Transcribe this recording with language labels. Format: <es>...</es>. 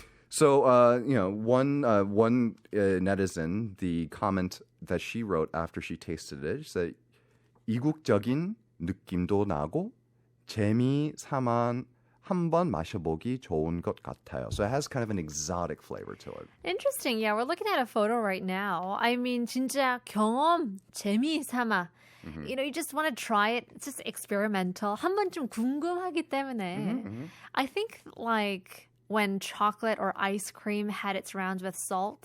<en>So one netizen, the comment that she wrote after she tasted it, she said,</en> <ko>이국적인 느낌도 나고 재미 삼아 한번 마셔보기 좋은 것 같아요.</ko> <en>So it has kind of an exotic flavor to it. Interesting. Yeah, we're looking at a photo right now. I mean,</en> <ko>진짜 경험, 재미 삼아.</ko> <en>You know, you just want to try it. It's just experimental.</en> <ko>한 번쯤 궁금하기 때문에.</ko> <en>I think like when chocolate or ice cream had its rounds with salt.</en>